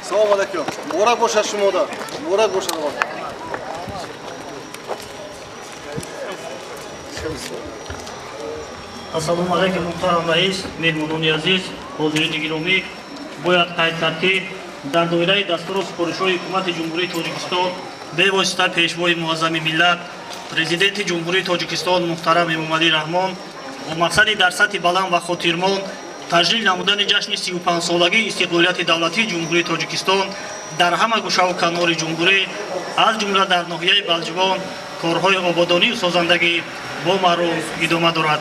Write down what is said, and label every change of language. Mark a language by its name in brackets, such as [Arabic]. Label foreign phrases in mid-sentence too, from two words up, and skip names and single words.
[Persian] علیکم. مبارک باشد شما دا. مبارک باشد آقا. [Tajik] ассалому алайкум муҳтарам раис, меҳмонони азиз, ҳозирини гиромӣ. Бояд қайд кард ки дар доираи дастуру супоришҳои ҳукумати ҷумҳурии Тоҷикистон бевосита пешвои муаззами миллат президенти ҷумҳурии Тоҷикистон муҳтарам Эмомалӣ Раҳмон бо мақсади дар сатҳи баланд ва хотирмон таҷлил намудани ҷашни 35-солагии истиқлолияти давлатии ҷумҳурии Тоҷикистон дар ҳама гӯшаву канори ҷумҳурӣ, аз ҷумла дар ноҳияи Балҷивон корҳои ободонию созандагӣ бо маъруф идома дорад.